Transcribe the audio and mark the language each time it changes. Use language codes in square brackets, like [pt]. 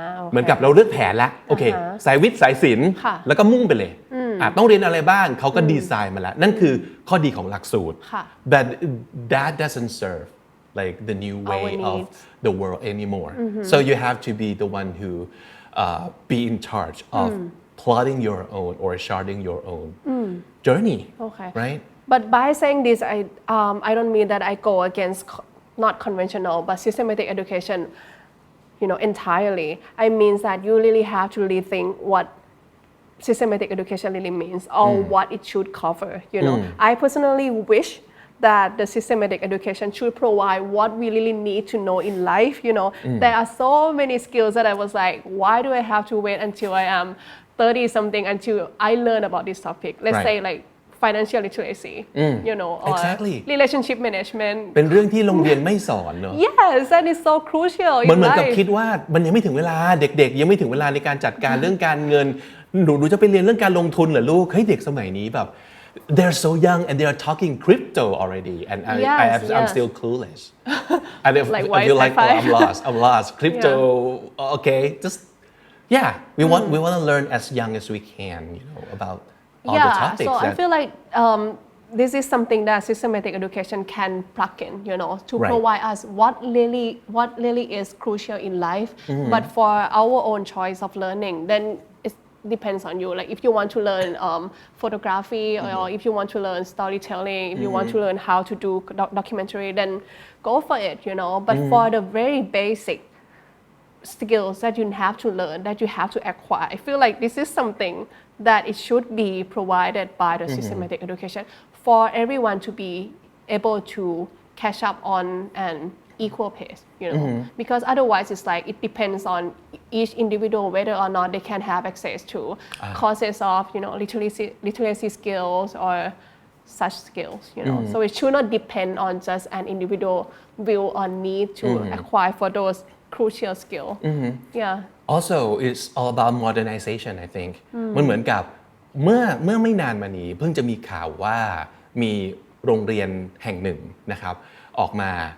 [th] เหมือนกับเราเลือกแผนแล้วโอเคสายวิทย์สายศิลป์แล้วก็มุ่งไปเลยต้องเรียนอะไรบ้างเขาก็ดีไซน์มาแล้วนั่นคือข้อดีของหลักสูตร [en] but that doesn't serve like the new way of the world anymore so you have to be the one who be in charge of plotting your own or charting your own journey right but by saying this I don't mean that I go against not conventional but systematic education entirely I mean that you really have to rethink what systematic education really means or what it should cover I personally wish that the systematic education should provide what we really need to know in life there are so many skills that I was like why do I have to wait until I am 30 something until I learn about this topic let's say like financial literacy or exactly. relationship management [th] เป็นเรื่องที่โรงเรียนไม่สอนเนอะ [en] yes that is so crucial in [th] เหมือนกับ [en] life [th] คิดว่ามันยังไม่ถึงเวลาเด็กๆยังไม่ถึงเวลาในการจัดการเรื่องการเงินหนูจะไปเรียนเรื่องการลงทุนเหรอลูกเฮ้ยเด็กสมัยนี้แบบ [en] they're so young and they are talking crypto already and I'm still clueless and if I feel like I'm lost crypto okay just we want to learn as young as we can about all the topics so I feel like this is something that systematic education can plug in to provide us what really is crucial in life but for our own choice of learning then depends on you like if you want to learn photography or if you want to learn storytelling if you want to learn how to do documentary then go for it but for the very basic skills that you have to learn that you have to acquire I feel like this is something that it should be provided by the systematic education for everyone to be able to catch up on an equal pace because otherwise it's like it depends on each individual whether or not they can have access to courses of literacy skills or such skills so it should not depend on just an individual will or need to acquire for those crucial skill also it's all about modernization I think [th] มันเหมือนกับเมื่อไม่นานมานี้เพิ่งจะมีข่าวว่ามีโรงเรียนแห่งหนึ่งนะครับออกมา